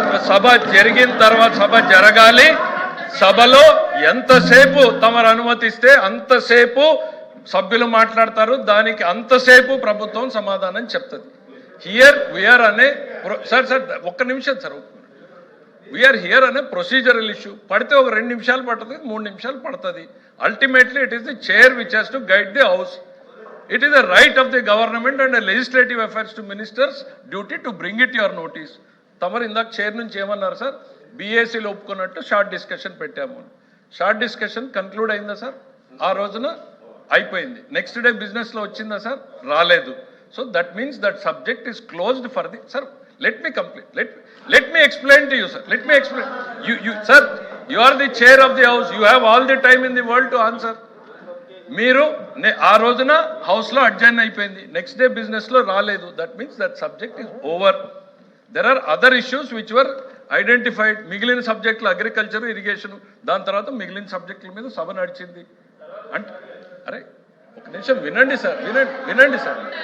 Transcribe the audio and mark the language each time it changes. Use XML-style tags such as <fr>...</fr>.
<te>సభ జరిగిన తర్వాత సభ జరగాలి. సభలో ఎంతసేపు తమరు అనుమతిస్తే అంతసేపు సభ్యులు మాట్లాడతారు. దానికి అంతసేపు ప్రభుత్వం సమాధానం చెప్తుంది. హియర్ వీఆర్ అనే సార్ ఒక్క నిమిషం సార్, వీఆర్ హియర్ అనే ప్రొసీజరల్ ఇష్యూ. పడితే ఒక 2 నిమిషాలు పడుతుంది, 3 నిమిషాలు పడుతుంది.</te> <en>Ultimately it is the chair which has to guide the house. It is a right of the government and a legislative affairs to ministers duty to bring it your notice.</en> <te>తమరు ఇందాక chair నుంచి ఏమన్నారు sir? బీఏసీలో ఒప్పుకున్నట్టు short discussion పెట్టాము. Short discussion conclude అయిందా sir? ఆ రోజున అయిపోయింది. Next day బిజినెస్లో వచ్చిందా సార్? రాలేదు.</te> <en>So that means that subject is closed for the sir. Let me complete. Let me explain to you sir. You sir, you are the chair of the house. You have all the time in the world to answer.</en> <te>మీరు ఆ రోజున house లో adjourned అయిపోయింది, next day business లో రాలేదు.</te> <en>That means that subject is over. There are other issues which were identified.</en> <te>మిగిలిన సబ్జెక్టులు agriculture, irrigation, దాని తర్వాత మిగిలిన సబ్జెక్టుల మీద సభ నడిచింది. అంటే అరే ఒక నిమిషం వినండి సార్.</te>